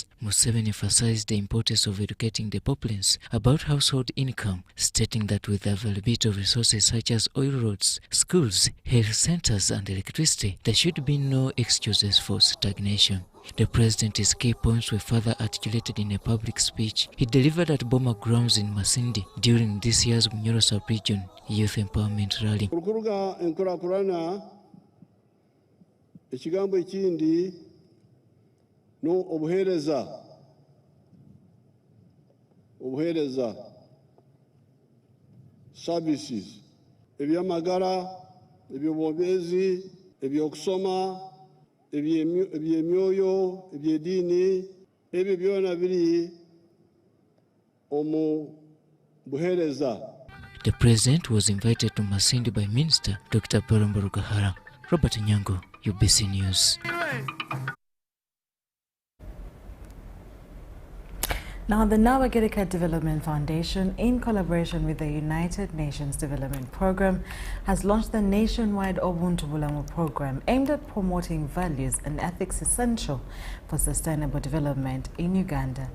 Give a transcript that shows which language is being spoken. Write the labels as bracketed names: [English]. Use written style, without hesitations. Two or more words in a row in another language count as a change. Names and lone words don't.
[English] Museveni emphasized the importance of educating the populace about household income, stating that with the availability of resources such as oil roads, schools, health centers and electricity, there should be no excuses for stagnation. The president's key points were further articulated in a public speech he delivered at Boma Grounds in Masindi during this year's Bunyoro sub-region Youth Empowerment Rally. [Nyoro] Ekigambo ekindi no obuheereza services ebyamagara ebyobwomezi ebyokusoma ebyemyoyo, ebyedini, ebyo byona biri omu buhereza. [English] The president was invited to Masindi by Minister Dr. Barombo Rugahara. Robert Nyango, UBC News. Now, the Nawagirika Development Foundation, in collaboration with the United Nations Development Programme, has launched the nationwide Ubuntu Bulamu program aimed at promoting values and ethics essential for sustainable development in Uganda.